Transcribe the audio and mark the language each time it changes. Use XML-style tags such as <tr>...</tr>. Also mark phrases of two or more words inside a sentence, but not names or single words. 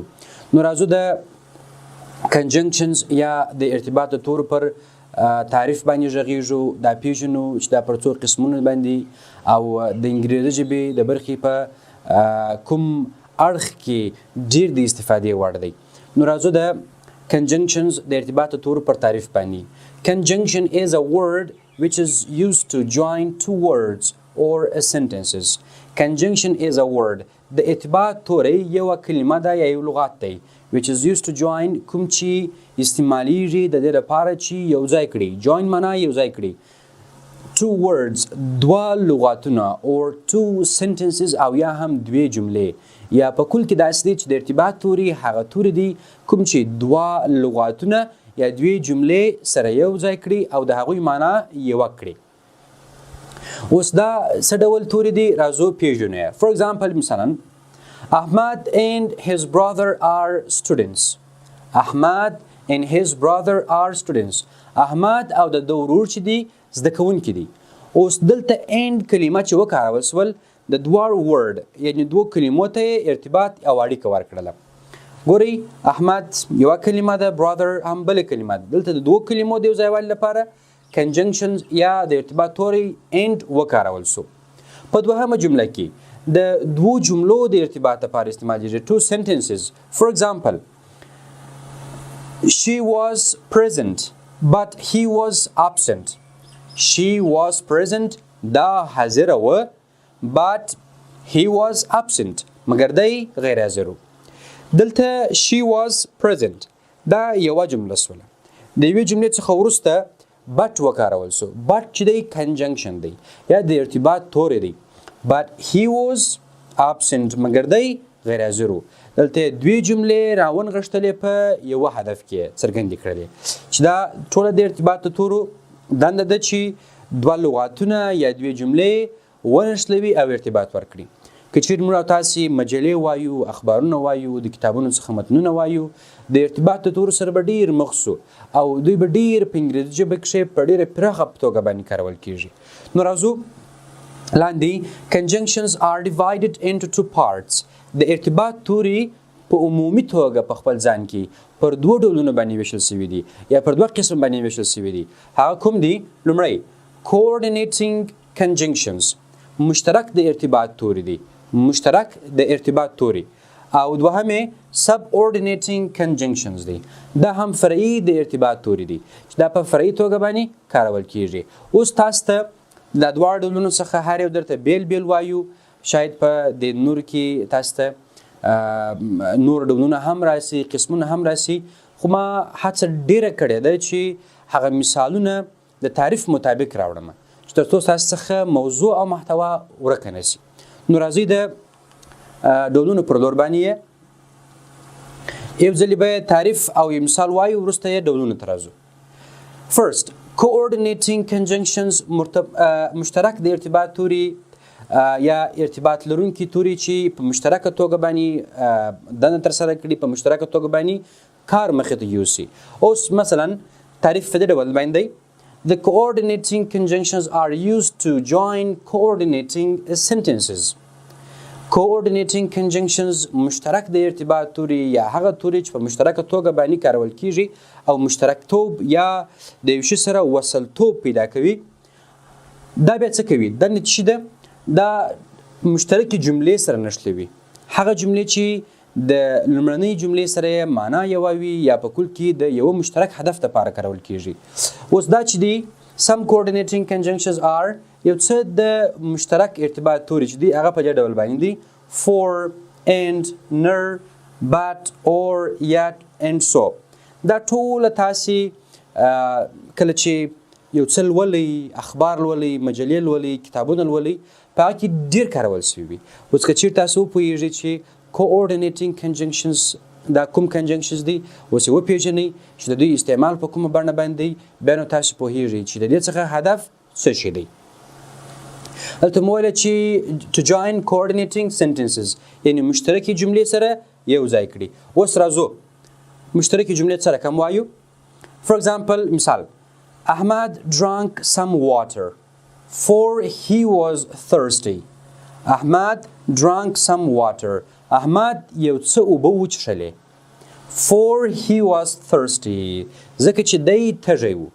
<ps>نو راځو د کنجنکشنز یا د ارتباط د تورو پر تعریف باندې غږیږو، دا پیژنو چې دا پر څو قسمونه باندې او د انګریزي ژبې د برخې په کوم اړخ کې ډیر د استفادې وړ دی. نو راځو د conjunctions د ارتباط تورو پر تعریف باندې.</ps> <en>Conjunction is a word which is used to join two words or sentences. Conjunction is a word.</en> <ps>د ارتباط توری یو کلمه ده یا یو لغت دی</ps> <en>which is used to join</en> <ps>کوم چې استعمالیږي د دې لپاره چې یو ځای کړي. join معنا یو ځای کړي.</ps> <en>two words</en> <ps>دوه لغتونه</ps> <en>or two sentences</en> <ps>او یا هم دوې جملې یا په کل کې داسې دی چې د ارتباط توري هغه توري دي کوم چې دوه لغاتونه یا دوې جملې سره یو ځای کړي او د هغوی معنا یوه کړي. اوس دا څه ډول توري دي راځو پیژنو یې.</ps> <en>For example مثلا Ahmad and his brother are students. Ahmad and his brother are students.</en> <ps>احمد او د ده ورور چې دي زده کوونکي دي. اوس دلته and کلمه چې وکارول سول د دوه ورډ یعنی دوه کلمو ته ارتباط او اړیکه ورکړله. ګورئ احمد یوه کلمه ده، برادر هم بله کلمه ده. دلته د دوه کلمو د یو ځایوالي لپاره کنجنکشنز یا د ارتباط توری and وکارول سو. په دوهمه جمله کې د دوو جملو د ارتباط لپاره استعمالیږي.</ps> <en>two sentences. For example she was present but he was absent. She was present</en> <ps>دا حاضره و</ps> <en>but he was absent</en> <ps>مگر دی غیر حاضر و. دلته</ps> <en>she was present</en> <ps>دا یوه جمله سوله. د یوې جملې څخه وروسته but وکارول سو. but چې دی کنجنکشن دی یا د ارتباط توری دی.</ps> <en>but he was absent</en> <ps>مگر دی غیر حاضر و. دلته دوې جملې راونغښتلې په یوه هدف کې څرګندې کړلې چې دا ټوله د ارتباط تورو دنده ده چې دوه لغاتونه یا دوې جملې ونښلوي او ارتباط ورکړي. که چیرې موږ او تاسې مجلې وایو، اخبارونه وایو، د کتابونو څخه متنونه وایو، د ارتباط د تورو سره به ډېر مخ سو او دوی به ډېر په انګریزي ژبه کښې په ډېره پراخه توګه باندې کارول کېږي. نو راځو لاندې</ps> <en>conjunctions are divided into two parts.</en> <ps>د ارتباط توري په عمومي توګه په خپل ځان کې پر دوه ډولونو باندې ویشل سوي دي یا پر دوه قسم باندې ویشل سوي دي. هغه کوم دي؟ لومړی</ps> <en>coordinating conjunctions</en> <ps>مشترک د ارتباط توری دی، مشترک د ارتباط توری. او دوهمه</ps> <en>subordinating conjunctions</en> <ps>دی، دا هم فرعي د ارتباط توری دی چې دا په فرعي توګه باندې کارول کیږي. اوس تاسو ته د دواړو ډولونو څخه هر یو درته بیل بیل وایو. شاید په د نور کې تاسو ته نور ډولونه هم راسي، قسمونه هم راسي، خو ما هڅه ډیره کړې ده چې هغه مثالونه د تعریف مطابق راوړم چې تر څو تاسو څخه موضوع او محتوا ورکه نه سي. نو راځئ د ډولونو پر لور باندې یو ځلې به تعریف او یو مثال وایو، وروسته یې ډولونو ته راځو.</ps> <en>First, coordinating conjunctions</en> <ps>مشترک د ارتباط توري یا ارتباط لرونکي توري چې په مشترکه توګه باندې دنده ترسره کړي، په مشترکه توګه باندې کار مخې ته یوسي. اوس مثلا تعریف په دې ډول باندې دی.</ps> <en>The coordinating conjunctions are used to join coordinating sentences. Coordinating conjunctions</en> <ps>مشترک د ارتباط توری یا هغه توری چې په مشترکه توګه باندې کارول کیږي او مشترکتوب یا د یو شي سره وصلتوب پیدا کوي. دا بیا څه کوي؟ دا نتیجه ده دا مشترکې جملې سره نښلوي. هغه جملې چې د لومړنۍ جملې سره معنا یوه وي یا په کل کې د یوه مشترک هدف لپاره کارول کیږي. اوس دا چې دی</ps> <en>some coordinating conjunctions are</en> <ps>یو څه د مشترک ارتباط توري چې دی هغه په دې ډول باندې دي:</ps> <en>for, and, ner, but, or, yet, and so.</en> <ps>دا ټوله تاسي کله چې یو څه لولئ اخبار لولئ مجلې لولئ کتابونه لولئ په هغه کې ډېر کارول سوي وي. اوس که چېرې تاسو وپوهېږئ چې</ps> <en>coordinating conjunctions</en> <ps>دا کوم کنجنکشنز دي اوس یې وپېژنئ چې د دوی استعمال په کومه بڼه باندې دی بیا نو تاسو پوهېږئ چې د دې څخه هدف څه شی دی. دلته مو ویله چې</ps> <en>to join coordinating sentences</en> <ps>یعنې مشترکې جملې سره یو ځای کړي. اوس راځو مشترکې جملې سره کوم وایو.</ps> <en>For example مثال Ahmad drank some water for he was thirsty. Ahmad drank some water. Ahmad</en> <ps>یو څه اوبه وڅښلې</ps> <en>for he was thirsty</en> <ps>ځکه چې دی تږی و.</ps>